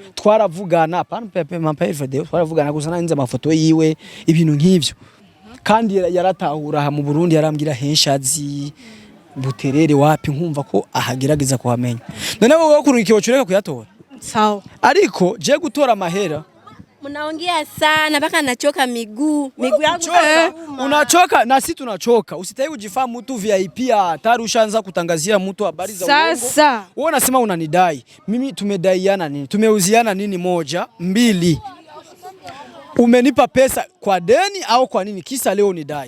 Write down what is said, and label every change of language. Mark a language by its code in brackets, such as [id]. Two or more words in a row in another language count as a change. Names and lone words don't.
[rn] twaravugana pepe video twaravugana gusa nanze amafoto yiwe ibintu nk'ivyo kandi yaratahura mu Burundi yarambwira henshazi buterere wapi nkumva ko ahagerageza kuhamenya none wowe kurungikiwe cureka kuyatora [sw] sawa [rn] ariko je gutora amahera [sw] Munaongea sana mpaka nachoka miguu yangu unachoka na sisi tunachoka usitaki kujifahamu mtu VIP hatari ushaanza kutangazia mtu habari za uongo sasa wewe unasema unanidai mimi tumedaiana nini tumeuziana nini moja mbili umenipa pesa kwa deni au kwa nini kisa leo nidai